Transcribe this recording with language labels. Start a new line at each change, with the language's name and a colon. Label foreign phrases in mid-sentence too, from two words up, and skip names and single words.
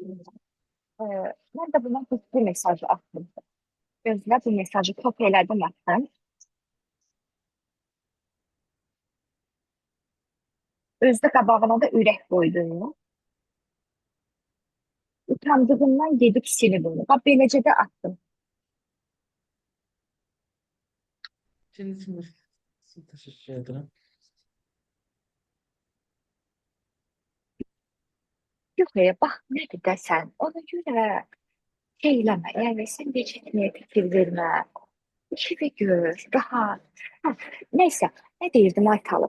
Azerbaijani: Ee, mən də buna bir mesajı attım. Gözlə bu mesajı top elədim attım. Özdə qabağına da ürək qoydum. Utandığımdan gedib silib onu. Bax, beləcə də attım.
Turkish: Şimdi teşekkür ederim.
Azerbaijani: Yox, bax, nədir də sən? Ona görə şey eləmə. Yəni, sən gecikməyə fikir vermə. İşini gör, rahat. Hə, nəysə, nə deyirdim Aytalım?